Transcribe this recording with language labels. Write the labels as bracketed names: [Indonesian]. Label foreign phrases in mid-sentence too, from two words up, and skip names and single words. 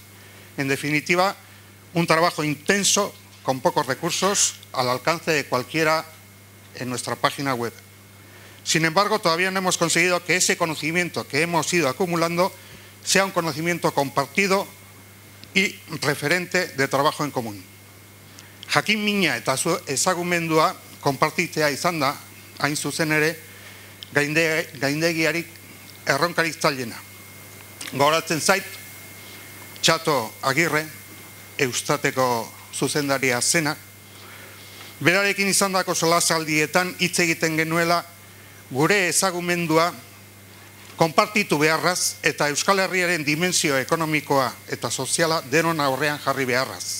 [Spanish] En definitiva, un trabajo intenso con pocos recursos al alcance de cualquiera en nuestra página web. Sin embargo, todavía no hemos conseguido que ese conocimiento que hemos ido acumulando sea un conocimiento compartido y referente de trabajo en común. [Basque] Jakin mina eta ezagumendua konpartitzea izan da, hain zuzen ere, gaindegiarik erronkarik zailena. Gogoratzen zait, Txato Agirre, Eustateko zuzendaria zena, berarekin izandako solasaldietan hitz egiten genuela gure ezagumendua konpartitu beharraz eta Euskal Herriaren dimensio ekonomikoa eta soziala denon aurrean jarri beharraz.